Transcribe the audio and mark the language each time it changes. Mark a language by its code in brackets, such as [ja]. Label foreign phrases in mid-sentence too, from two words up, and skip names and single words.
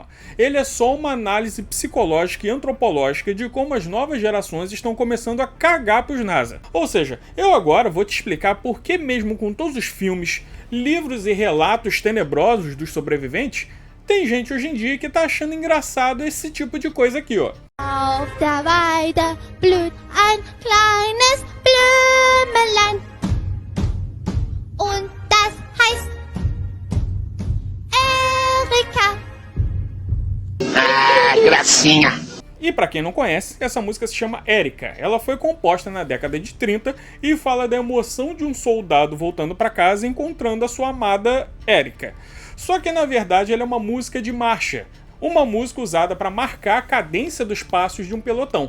[pt] Ele é só uma análise psicológica e antropológica de como as novas gerações estão começando a cagar pros nazis. Ou seja, eu agora vou te explicar por que mesmo com todos os filmes, livros e relatos tenebrosos dos sobreviventes, tem gente hoje em dia que tá achando engraçado esse tipo de coisa aqui, ó. [de] Auf der Weide blüht ein kleines Blümelein und das heißt Erika. [pt] Ah, gracinha! E pra quem não conhece, essa música se chama Erika. Ela foi composta na década de 30 e fala da emoção de um soldado voltando pra casa e encontrando a sua amada Erika. Só que na verdade ela é uma música de marcha. Uma música usada para marcar a cadência dos passos de um pelotão.